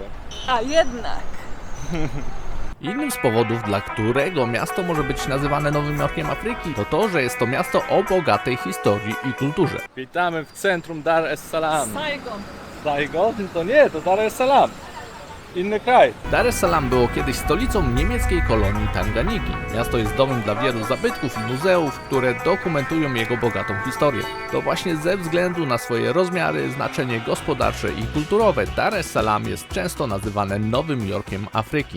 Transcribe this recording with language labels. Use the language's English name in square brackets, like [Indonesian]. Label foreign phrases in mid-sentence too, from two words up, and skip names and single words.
[Polish] A jednak! Innym z powodów, dla którego miasto może być nazywane Nowym Jorkiem Afryki, to to, że jest to miasto o bogatej historii i kulturze. Witamy w centrum Dar es Salaam. Saigon! Saigon? To nie, to Dar es Salaam. Inny kraj. Dar es Salaam było kiedyś stolicą niemieckiej kolonii Tanganiki. Miasto jest domem dla wielu zabytków i muzeów, które dokumentują jego bogatą historię. To właśnie ze względu na swoje rozmiary, znaczenie gospodarcze i kulturowe Dar es Salaam jest często nazywane Nowym Jorkiem Afryki.